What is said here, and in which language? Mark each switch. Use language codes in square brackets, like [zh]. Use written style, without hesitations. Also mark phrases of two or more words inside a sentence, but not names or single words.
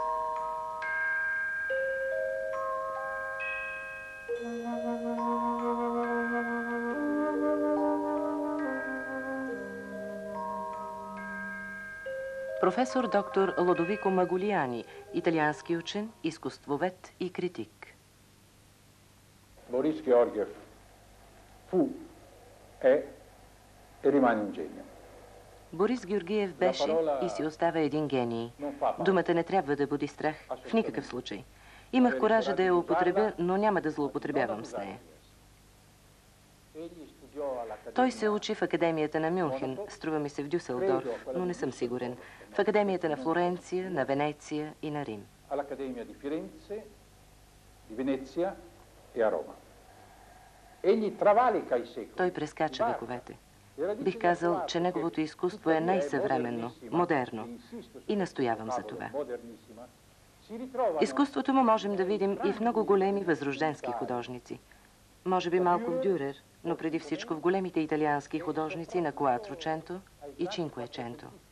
[bg] Професор доктор Лодовико Маголияни, италиански учен, изкуствовед и критик. [it] Boris Georgiev fu, è e rimane un genio. [bg] Борис Георгиев беше и си остава един гений. Думата не трябва да буди страх в никакъв случай. Имах коража да я употребя, но няма да злоупотребявам с нея. Той се учи в Академията на Мюнхен, струва ми се в Дюселдорф, но не съм сигурен. В Академията на Флоренция, на Венеция и на Рим. [it] All'Accademia di Firenze, di Venezia e a Roma. Egli travalica i secoli. [bg] Той прескача вековете. Бих казал, че неговото изкуство е най-съвременно, модерно и настоявам за това. Изкуството му можем да видим и в много големи възрожденски художници. Може би малко в Дюрер, но преди всичко в големите италиански художници на Куатроченто и Чинкуеченто.